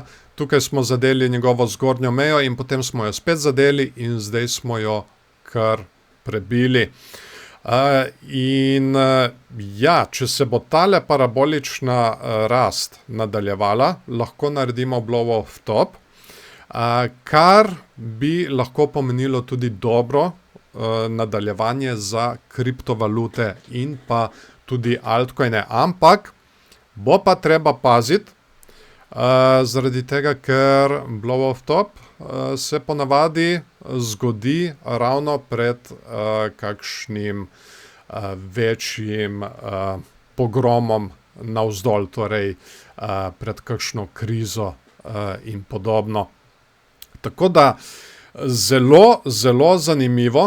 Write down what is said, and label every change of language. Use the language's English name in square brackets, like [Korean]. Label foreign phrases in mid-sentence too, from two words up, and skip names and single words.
[Slovenian] Tukaj smo zadeli njegovo zgornjo mejo in potem smo jo spet zadeli in zdaj smo jo kar prebili. Če se bo tale parabolična rast nadaljevala, lahko naredimo [English] blow off top, [Slovenian] kar bi lahko pomenilo tudi dobro nadaljevanje za kriptovalute in pa tudi altcoine. Ampak bo pa treba paziti, zaradi tega, ker [English] blow off top [Slovenian] se ponavadi zgodi ravno pred kakšnim večjim pogromom navzdol, torej pred kakšno krizo in podobno. Tako da Zelo, zelo zanimivo.